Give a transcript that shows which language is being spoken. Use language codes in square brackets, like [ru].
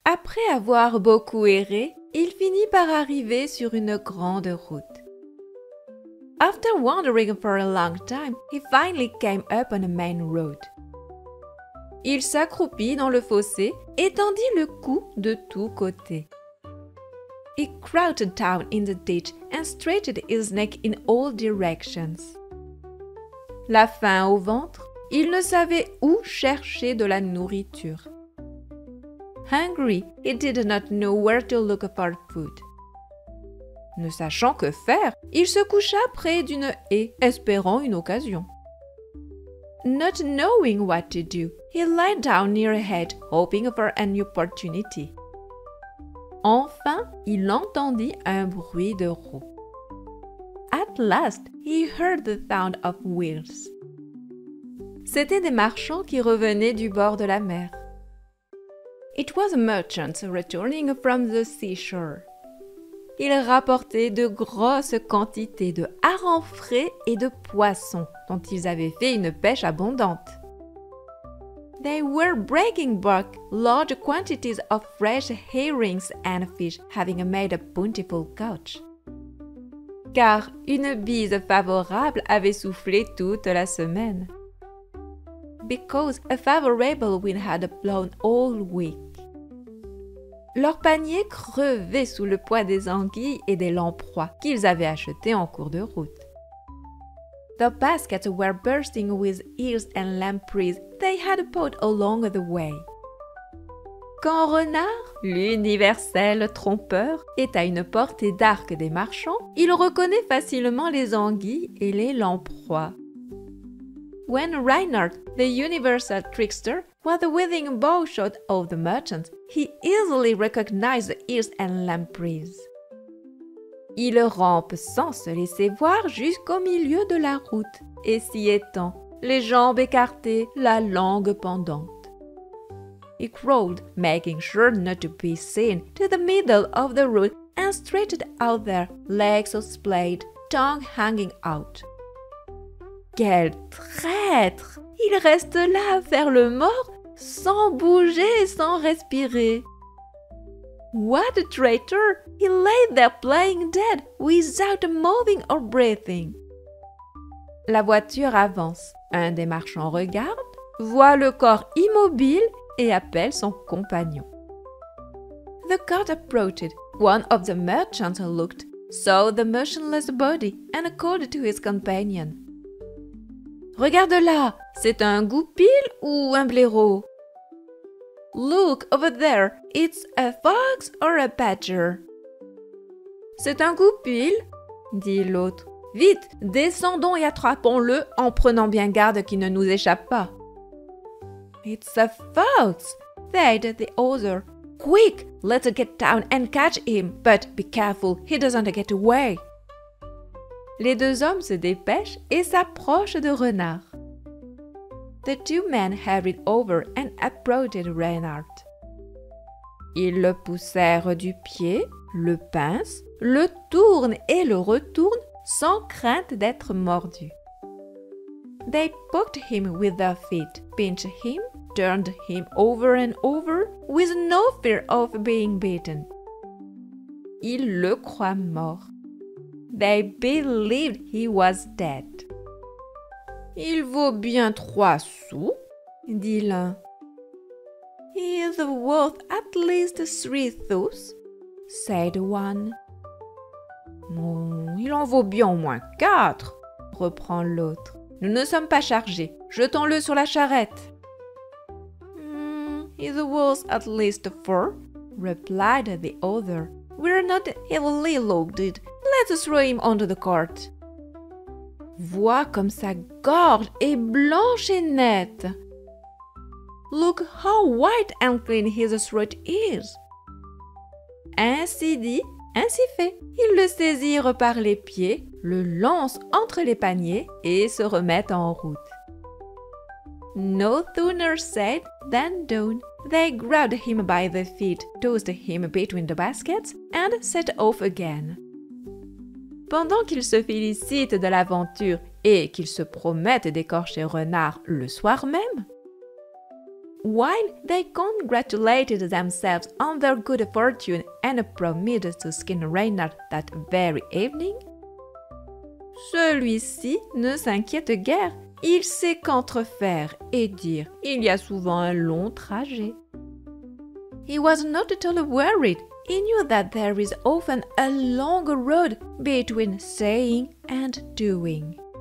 [fr] Après avoir beaucoup erré, il finit par arriver sur une grande route. [en] After wandering for a long time, he finally came up on a main road. [fr] Il s'accroupit dans le fossé et tendit le cou de tous côtés. [en] He crouched down in the ditch and straightened his neck in all directions. [fr] La faim au ventre, il ne savait où chercher de la nourriture. [en] Hungry, he did not know where to look for food. [fr] Ne sachant que faire, il se coucha près d'une haie, espérant une occasion. [en] Not knowing what to do, he lay down near a hedge, hoping for an opportunity. [fr] Enfin, il entendit un bruit de roues. [en] At last, he heard the sound of wheels. [fr] C'étaient des marchands qui revenaient du bord de la mer. [en] It was merchants returning from the seashore. [fr] Ils rapportaient de grosses quantités de harengs frais et de poissons dont ils avaient fait une pêche abondante. [en] They were bringing back large quantities of fresh herrings and fish, having made a bountiful catch. [fr] Car une bise favorable avait soufflé toute la semaine. [en] Because a favorable wind had blown all week. [fr] Leur panier crevait sous le poids des anguilles et des lamproies qu'ils avaient achetées en cours de route. [en] The baskets were bursting with eels and lampreys they had bought along the way. [fr] Quand Renard, l'universel trompeur, est à une portée d'arc des marchands, il reconnaît facilement les anguilles et les lamproies. [en] When Reinhard, the universal trickster, was within bowshot of the merchants, he easily recognized the eels and lampreys. [fr] Il rampe sans se laisser voir jusqu'au milieu de la route, et s'y étend, les jambes écartées, la langue pendante. [en] He crawled, making sure not to be seen, to the middle of the road and stretched out there, legs splayed, tongue hanging out. [fr] Quel traître! Il reste là à faire le mort, sans bouger et sans respirer. [en] What a traitor! He lay there playing dead, without moving or breathing. [fr] La voiture avance. Un des marchands regarde, voit le corps immobile et appelle son compagnon. [en] The cart approached. One of the merchants looked, saw the motionless body, and called to his companion. [fr] Regarde là, c'est un goupil ou un blaireau? [en] Look over there, it's a fox or a badger? [fr] C'est un goupil, dit l'autre. Vite, descendons et attrapons-le en prenant bien garde qu'il ne nous échappe pas. [en] It's a fox, said the other. Quick, let's get down and catch him, but be careful, he doesn't get away. [fr] Les deux hommes se dépêchent et s'approchent de Renard. [en] The two men hurried over and approached Renard. [fr] Ils le poussèrent du pied, le pincent, le tournent et le retournent sans crainte d'être mordu. [en] They poked him with their feet, pinched him, turned him over and over, with no fear of being beaten. [fr] Ils le croient mort. [en] They believed he was dead. [fr] Il vaut bien 3 sous, dit l'un. [en] He is worth at least 3 sous, said one. [fr] Il en vaut bien au moins 4, reprend l'autre. Nous ne sommes pas chargés. Jetons-le sur la charrette. [en] He's worth at least 4, replied the other. We're not heavily loaded. Let's throw him onto the cart. [fr] Vois comme sa gorge est blanche et nette. [en] Look how white and clean his throat is. [fr] Ainsi dit, ainsi fait. Ils le saisirent par les pieds, le lancent entre les paniers et se remettent en route. [en] No sooner said than done. They grabbed him by the feet, tossed him between the baskets, and set off again. [fr] Pendant qu'ils se félicitent de l'aventure et qu'ils se promettent d'écorcher Renard le soir même, [en] while they congratulated themselves on their good fortune and promised to skin Reynard that very evening, [fr] celui-ci ne s'inquiète guère. Il sait qu'entre faire et dire, il y a souvent un long trajet. [en] He was not at all worried. He knew that there is often a long road between saying and doing.